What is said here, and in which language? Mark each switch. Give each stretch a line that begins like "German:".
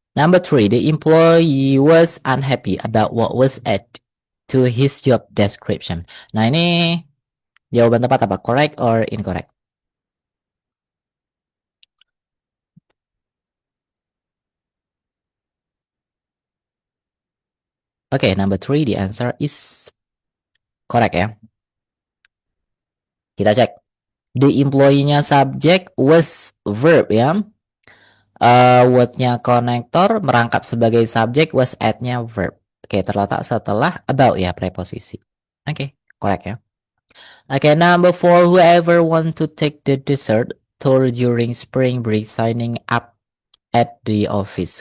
English: Number three, the employee was unhappy about what was added to his job description.
Indonesian: Nah, ini jawaban tepat apa?
English: Correct or incorrect? Oke, number three, the answer is correct ya.
Indonesian: Kita cek.
English: The employee-nya subject was verb ya.
Indonesian: Word-nya konektor merangkap sebagai subjek, was add-nya verb. Oke, terletak setelah about ya, preposisi. Oke, correct ya.
English: Oke, number four, whoever want to take the desert tour during spring break signing up at the office.